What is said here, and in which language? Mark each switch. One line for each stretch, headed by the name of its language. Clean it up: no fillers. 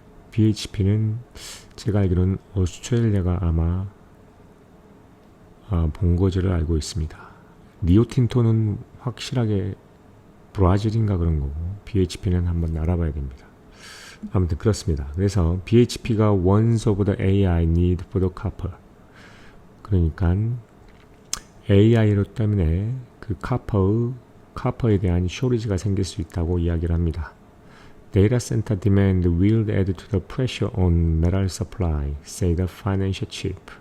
Korean: BHP는 제가 알기로는 오스트레일리아가 아마 본거지를 알고 있습니다. 리오틴토는 확실하게 브라질인가 그런 거고 BHP는 한번 알아봐야 됩니다. 아무튼 그렇습니다. 그래서
English: BHP가 warns of the AI need for the copper.
Korean: 그러니까 AI로 때문에 그 카퍼에 대한 쇼리지가 생길 수 있다고 이야기를 합니다.
English: Data center demand will add to the pressure on metal supply, say the financial chief.